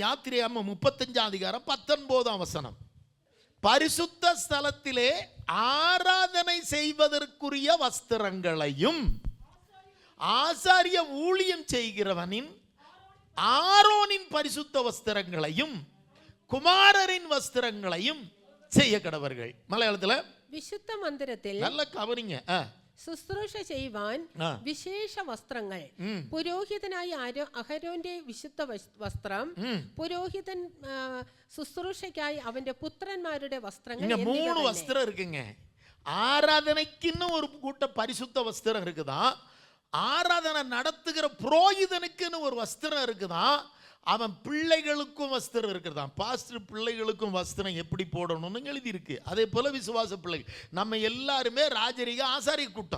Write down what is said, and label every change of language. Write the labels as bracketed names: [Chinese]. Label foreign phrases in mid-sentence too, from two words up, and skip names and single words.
[Tamil] யாத்திரையாகமம் 35ஆம் அதிகாரம் 19ஆம் வசனம். பரிசுத்த ஸ்தலத்திலே ஆராதனை செய்வதற்குரிய வஸ்திரங்களையும் ஆசாரிய ஊழியம் செய்கிறவனின் ஆரோனின் பரிசுத்த வஸ்திரங்களையும் குமாரரின் வஸ்திரங்களையும் செய்ய கடவர்கள். மலையாளத்தில் [Malayalam] വിശുദ്ധ മന്ദിരത്തിൽ [Tamil] நல்ல கவனிங்க. [Malayalam] ശുശ്രൂഷ ചെയ്യുവാൻ വിശേഷ വസ്ത്രങ്ങൾ, പുരോഹിതനായ അഹരോന്റെ വിശുദ്ധ വസ്ത്രം, പുരോഹിതൻ ശുശ്രൂഷയ്ക്കായി അവന്റെ പുത്രന്മാരുടെ വസ്ത്രങ്ങൾ. [Tamil] 3 வஸ்திரம் இருக்குங்க. ஆராதனைக்குன்னு ஒரு கூட்ட பரிசுத்த வஸ்திரம் இருக்குதான். ஆராதனை நடத்துகிற புரோகிதனுக்குன்னு ஒரு வஸ்திரம் இருக்குதான். அவன் பிள்ளைகளுக்கும் வஸ்திரம் இருக்குதான். பாஸ்டர் பிள்ளைகளுக்கும் வஸ்திரம் எப்படி போடணும்னு எழுதி இருக்கு. அதே போல விசுவாச பிள்ளைகள் நம்ம எல்லாருமே ராஜரிக ஆசாரிய கூட்டம்.